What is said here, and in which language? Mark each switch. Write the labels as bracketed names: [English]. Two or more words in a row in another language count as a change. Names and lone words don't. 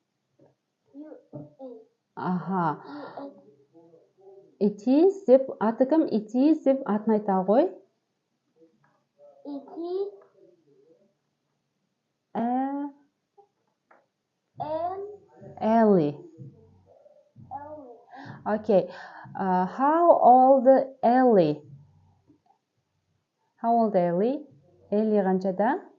[English] USA. It is [Kazakh] деп, аты кім? [English] It is [Kazakh] деп атын айта ғой. [English] It is Ellie. Okay. How old Ellie? How old Ellie? Ellie қаншада?